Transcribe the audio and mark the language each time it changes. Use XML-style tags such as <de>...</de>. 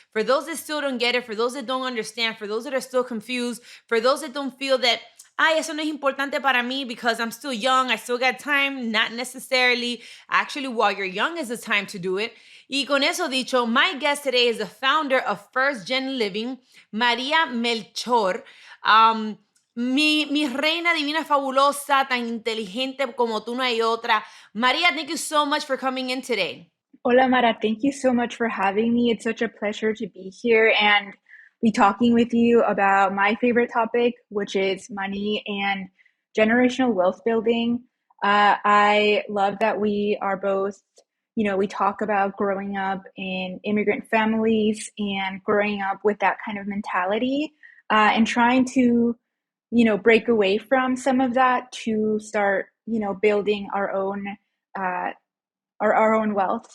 <en>For those that still don't get it, for those that don't understand, for those that are still confused, for those that don't feel that,</en> <es>eso no es importante para mí</es> <en>because I'm still young, I still got time, not necessarily. Actually, while you're young is the time to do it.</en> <es>Y con eso dicho,</es> <en>my guest today is the founder of First Gen Living, María Melchor.</en> <es>Mi reina divina fabulosa, tan inteligente como tú no hay otra.</es> <en>María, thank you so much for coming in today.</en> <es>Hola, Mara.</es> <en>Thank you so much for having me. It's such a pleasure to be here and be talking with you about my favorite topic, which is money and generational wealth building. I love that we are both, we talk about growing up in immigrant families and growing up with that kind of mentality and trying to, break away from some of that to start, building our own wealth.</en>